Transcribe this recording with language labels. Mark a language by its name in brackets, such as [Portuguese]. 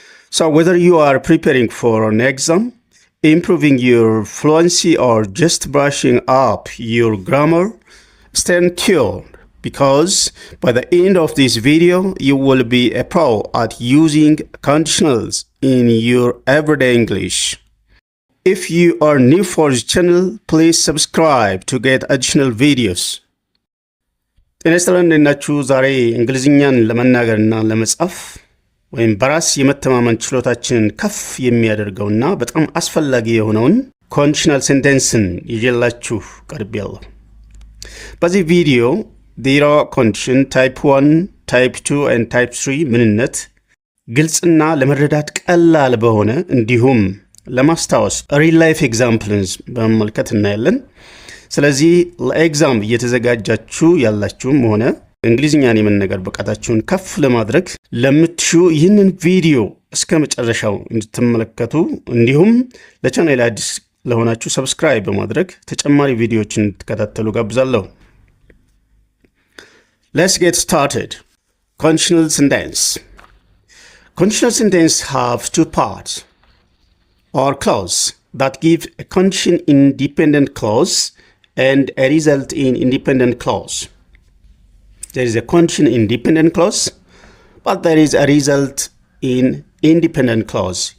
[English] So whether you are preparing for an exam, improving your fluency, or just brushing up your grammar, stay tuned because by the end of this video, you will be a pro at using conditionals in your everyday English. If you are new for this channel, please subscribe to get additional videos. [Amharic] ጤና ይስጥልን እንደናችሁ። ዛሬ እንግሊዝኛን ለመናገርና ለመጻፍ ወይም በራስ የመተማመን ችሎታችንን ከፍ የሚያደርገውና በጣም አስፈላጊ የሆነውን ኮንዲሽናል ሴንቴንስን ይዤላችሁ ቀርቤያለሁ። በዚህ ቪዲዮ ዜሮ ኮንዲሽን ታይፕ 1፣ ታይፕ 2 and ታይፕ 3 ምንነት ግልጽና ለመረዳት ቀላል በሆነ እንዲሁም ለማስታወስ ሪል ላይፍ ኤግዛምፕልስ በመመልከት እናያለን። ስለዚህ ለኤግዛም እየተዘጋጃችሁ ያላችሁም ሆነ እንግሊዝኛን የመናገር ብቃታችሁን ከፍ ለማድረግ ለምትሹ ይህንን ቪዲዮ እስከ መጨረሻው እንድትመለከቱ እንዲሁም ለቻናሌ አዲስ ለሆናችሁ ሰብስክራይብ በማድረግ ተጨማሪ ቪዲዮዎችን እንድትከታተሉ ጋብዛለሁ። [English] Let's get started. Conditional sentence. Conditional sentences have two parts or clause that give a condition independent clause and a result in independent clause. There is a condition independent clause, but there is a result in independent clause.